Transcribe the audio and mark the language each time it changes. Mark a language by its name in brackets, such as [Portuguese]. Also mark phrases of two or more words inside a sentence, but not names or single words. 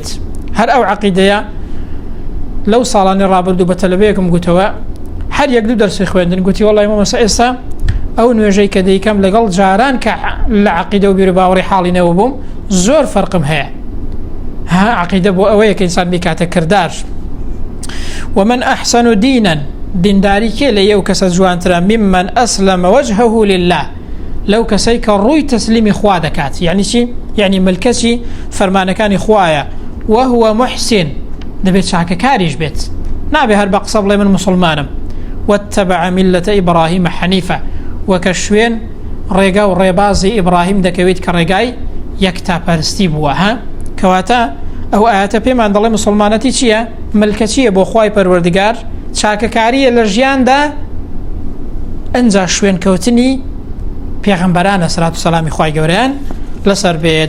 [Central Kurdish] هەر ئەو عەقیدەیە لەو ساڵانی ڕابردوو بە تەلەڤەیەکم گوتەوە هەر یەک دوو دەرسی خوێندن گوتی وەڵی مامۆستا ئێستا ئەو نوێژەی کە دەیکەم لەگەڵ جاران کە لە عەقیدە و بیر و باوەڕی حاڵی نەوە بووم زۆر فەرقم هەیە. عەقیدە بۆ ئەوەیە کە ئینسان بیکاتە کردار. [Arabic] ومن أحسن دينا [Central Kurdish] دینداری کێ لە یەو کەسە جوانترە [Arabic] ممن أسلم وجهه لله [Central Kurdish] لەو کەسەی کە ڕووی تەسلیمی خوا دەکات. یعنی چی؟ یعنی ملکەچی فەرمانەکانی خوایە [Arabic] وهو محسن [Central Kurdish] دەبێت چاکەکاریش بێت. نابێ هەر بە قسە بڵێ من مسلمانم. [Arabic] واتبع ملة إبراهيم حنيفا [Central Kurdish] وکە شوێن ڕێگا و ڕێبازی ئیبراهیم دەکەوێت کە ڕێگای یەکتاپەرستی بووە. کەواتە ئەو ئاەتە پێمان دەڵێ مسلمانەتی چییە؟ ملکەچیە بۆ خوای پەروەردگار چاکەکاریە لە ژیاندا ئەنجا شوێنکەوتنی پێغەمبەرانە سەلات و سەلامی خوای گەورەیان لەسەر بێت.